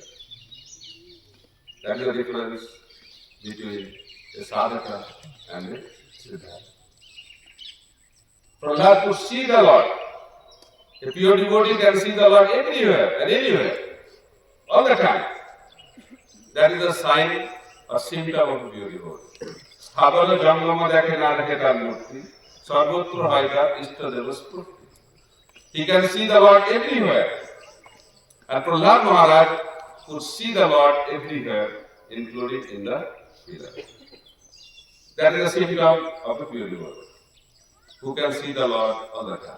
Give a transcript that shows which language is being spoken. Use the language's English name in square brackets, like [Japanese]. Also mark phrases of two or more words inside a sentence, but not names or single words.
[English] That is the difference between a sadhaka and a siddha. Prahlad could see the Lord. A pure devotee can see the Lord everywhere and anywhere, all the time. That is a sign, a symptom of a pure devotee. [Bangla] স্থাপন জঙ্গম দেখে না দেখে তার মূর্তি সর্বত্র হয় তার ইষ্টদেব স্ফূর্তি. [English] He can see the Lord everywhere. And Prahlad Maharaj could see the Lord everywhere, including in the pillar. That is a symptom of a pure devotee, who can see the Lord all the time.